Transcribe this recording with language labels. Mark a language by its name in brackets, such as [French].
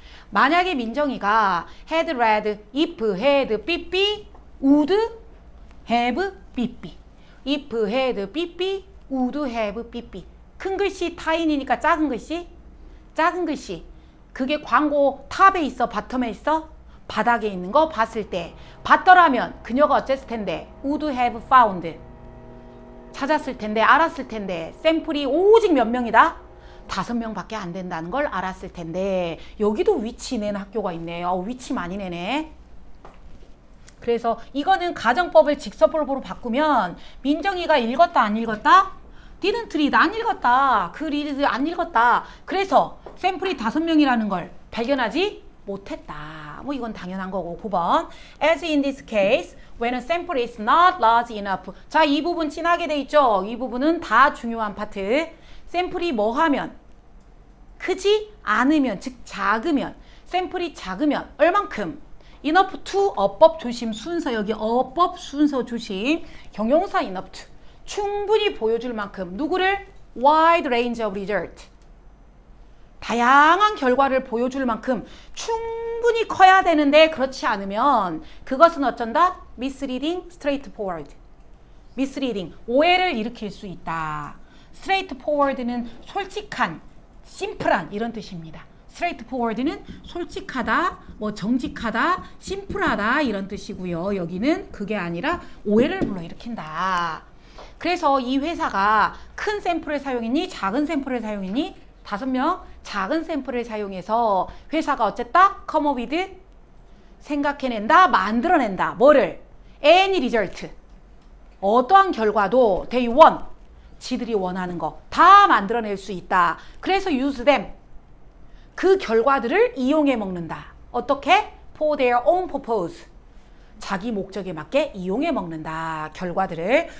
[Korean] 만약에 민정이가 [English] had read, if had 삐삐, would have 삐삐. if had 삐삐, would have 삐삐. [Korean] 큰 글씨 타인이니까 작은 글씨. 작은 글씨. 그게 광고 탑에 있어? 바텀에 있어? 바닥에 있는 거 봤을 때 봤더라면 그녀가 어쨌을 텐데 [English] would have found. [Korean] 찾았을 텐데, 알았을 텐데. 샘플이 오직 몇 명이다? 5명밖에 안 된다는 걸 알았을 텐데. 여기도 위치 내는 학교가 있네. 위치 많이 내네. 그래서 이거는 가정법을 직설법으로 바꾸면 민정이가 읽었다 안 읽었다? [English] didn't read, [Korean] 안 읽었다. 그 read 안 읽었다. 그래서 샘플이 5명이라는 걸 발견하지 못했다. 뭐 이건 당연한 거고. 9번. [English] As in this case, when a sample is not large enough. [Korean] 자, 이 부분 진하게 돼 있죠. 이 부분은 다 중요한 파트. 샘플이 뭐 하면? 크지 않으면, 즉 작으면. 샘플이 작으면 얼만큼? enough to, 어법 조심 순서. 여기 어법 순서 조심. 형용사 enough to. 충분히 보여줄 만큼. 누구를? [English] wide range of result. [Korean] 다양한 결과를 보여줄 만큼 충분히 커야 되는데 그렇지 않으면 그것은 어쩐다? misleading, straightforward. misleading, 오해를 일으킬 수 있다. straightforward는 솔직한, 심플한 이런 뜻입니다. straightforward는 솔직하다, 뭐 정직하다, 심플하다 이런 뜻이고요. 여기는 그게 아니라 오해를 불러일으킨다. 그래서 이 회사가 큰 샘플을 사용했니? 작은 샘플을 사용했니? 5명 작은 샘플을 사용해서 회사가 어쨌다? [English] come up with, [Korean] 생각해낸다, 만들어낸다. 뭐를? [English] any result. [Korean] 어떠한 결과도 [English] they want, [Korean] 지들이 원하는 거 다 만들어낼 수 있다. 그래서 [English] use them, [Korean] 그 결과들을 이용해 먹는다. 어떻게? [English] for their own purpose. [Korean] 자기 목적에 맞게 이용해 먹는다. 결과들을.